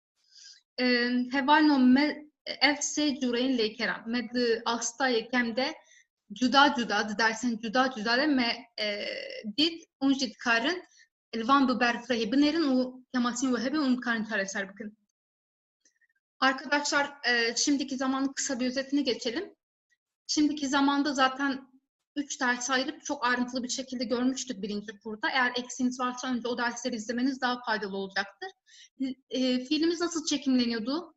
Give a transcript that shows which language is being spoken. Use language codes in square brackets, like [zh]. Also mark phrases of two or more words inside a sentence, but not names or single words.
[ku] Hevalno me ev sê cüreyên lêkeran. Me di astayê kem de cuda cuda, di dersên cuda cuda de me dît û jî dikarin li van bi berfirehê binêrin û kemasîn we hebe û dikarin çareser bikin. [tr] Arkadaşlar, şimdiki zamanın kısa bir özetini geçelim. Şimdiki zamanda zaten 3 ders ayırıp çok ayrıntılı bir şekilde görmüştük birinci kurda. Eğer eksiğiniz varsa önce o dersleri izlemeniz daha faydalı olacaktır. Fiilimiz nasıl çekimleniyordu?